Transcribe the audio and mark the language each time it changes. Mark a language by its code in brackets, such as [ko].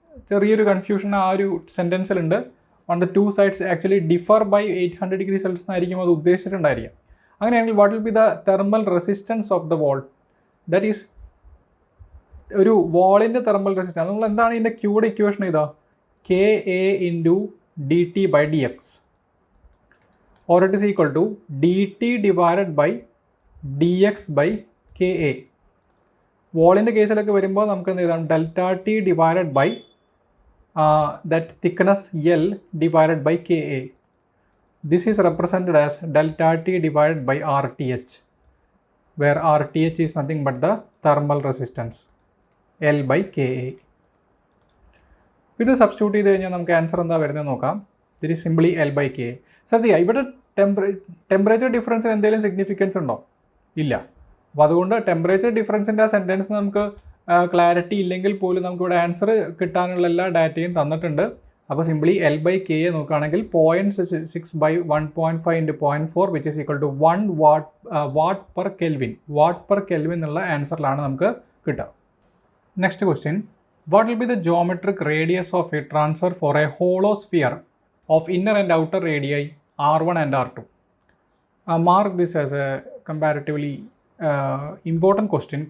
[ml] ചെറിയൊരു കൺഫ്യൂഷൻ ആ ഒരു സെൻറ്റൻസിലുണ്ട്. [en] on the two sides actually differ by 800 degree Celsius [ml] എന്നായിരിക്കും അത് ഉദ്ദേശിച്ചിട്ടുണ്ടായിരിക്കും. അങ്ങനെയാണെങ്കിൽ [en] what will be the thermal resistance of the wall? That is [ml] ഒരു വാളിൻ്റെ തെർമൽ റെസിസ്റ്റൻസ്. നമ്മൾ എന്താണ് ഇതിൻ്റെ ക്യൂയുടെ ഇക്വേഷൻ ഇതാ, [en] KA into DT by dx, or it is equal to DT divided by dx by KA. [ml] വാളിൻ്റെ കേസിലൊക്കെ വരുമ്പോൾ നമുക്ക് എന്ത് ചെയ്താൽ delta T divided by [en] that thickness L divided by Ka. This is represented as delta T divided by RTH, where RTH is nothing but the thermal resistance L by Ka. [ml] ഇത് substitute ചെയ്ത് കഴിഞ്ഞാൽ നമുക്ക് answer എന്താ വരുന്നത് നോക്കാം. [en] It is simply L by Ka. [ml] ശ്രദ്ധിക്കുക, ഇവിടെ temperature ഡിഫറൻസിന് എന്തെങ്കിലും സിഗ്നിഫിക്കൻസ് ഉണ്ടോ? ഇല്ല. അപ്പോൾ അതുകൊണ്ട് ടെമ്പറേച്ചർ ഡിഫറൻസിൻ്റെ ആ സെൻറ്റൻസ് നമുക്ക് ക്ലാരിറ്റി ഇല്ലെങ്കിൽ പോലും നമുക്കിവിടെ ആൻസർ കിട്ടാനുള്ള എല്ലാ ഡാറ്റയും തന്നിട്ടുണ്ട്. അപ്പോൾ [en] Simply L by K നോക്കുകയാണെങ്കിൽ 0.6 by 1.5 into 0.4 which is equal to 1 watt per Kelvin. Watt per kelvin എന്നുള്ള [ml] ആൻസറിലാണ് നമുക്ക് കിട്ടുക. [en] Next question, what will be the geometric radius of heat transfer for a hollow sphere of inner and outer radii R1 and R2? Mark this as a comparatively important question.